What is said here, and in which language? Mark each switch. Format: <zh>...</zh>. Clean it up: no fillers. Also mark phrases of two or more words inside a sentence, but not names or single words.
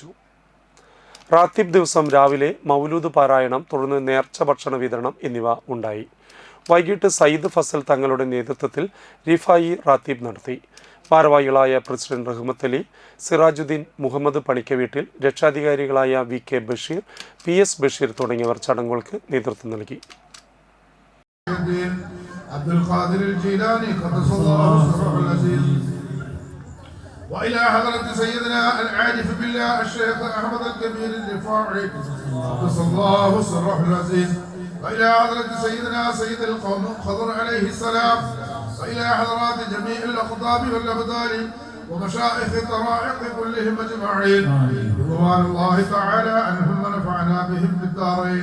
<ml>റാത്തീബ് ദിവസം രാവിലെ മൗലൂദ് പാരായണം, തുടർന്ന് നേർച്ച ഭക്ഷണ വിതരണം എന്നിവ ഉണ്ടായി. വൈകിട്ട് സയ്യിദ് ഫസൽ തങ്ങളുടെ നേതൃത്വത്തിൽ റിഫ-ഇ റാത്തീബ് നടത്തി. ഭാരവാഹികളായ പ്രസിഡന്റ് റഹ്മത്തലി, സിറാജുദ്ദീൻ, മുഹമ്മദ് പണിക്കവീട്ടിൽ, രക്ഷാധികാരികളായ VK ബഷീർ, PS ബഷീർ തുടങ്ങിയവർ ചടങ്ങുകൾക്ക് നേതൃത്വം നൽകി.</ml> <ar>عبد القادر الجيلاني قدس الله سره العزيز، وإلى حضرة سيدنا العارف بالله الشيخ أحمد الكبير الرفاعي قدس الله سره العزيز، وإلى حضرة سيدنا سيد القوم خضر عليه السلام، وإلى حضرات جميع الأقطاب والأبدال ومشائخ طرائق كلهم أجمعين رضوان الله تعالى عنهم ونفعنا بهم في الدارين.</ar>